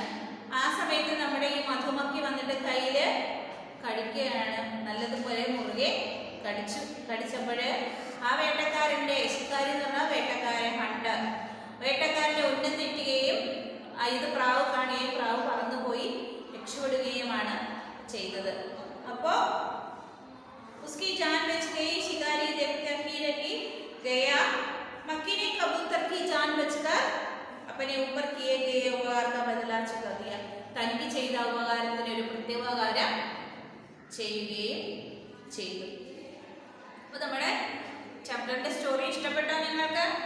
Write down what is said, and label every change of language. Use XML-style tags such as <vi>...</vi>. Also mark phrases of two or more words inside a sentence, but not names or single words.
<ml>ആ സമയത്ത് നമ്മുടെ ഈ മധുമക്കി വന്നിട്ട് കയ്യിൽ കടിക്കുകയാണ്. നല്ലതുപോലെ മുറുകെ കടിച്ചപ്പോൾ ആ വേട്ടക്കാരൻ്റെ ശിക്കാരി എന്ന് പറഞ്ഞാൽ വേട്ടക്കാരൻ്റെ ഉന്നം തെറ്റുകയും ഇത് പ്രാവ് കാണുകയും പ്രാവ് പറന്നുപോയി രക്ഷപ്പെടുകയുമാണ് ചെയ്തത്.</ml> <hi>അപ്പോൾ उसकी जान बच गई. शिकारी देखते ही रह गया. मक्खी ने कबूतर की जान बचकर अपने ऊपर किए गए उपकार का बदला चुका दिया.</hi> <ml>തനിക്ക് ചെയ്ത ഉപകാരത്തിന് ഒരു പ്രത്യുപകാരം ചെയ്യുകയും ചെയ്തു. അപ്പോൾ നമ്മുടെ ചാപ്റ്ററിന്റെ സ്റ്റോറി ഇഷ്ടപ്പെട്ടോ നിങ്ങൾക്ക്?</ml>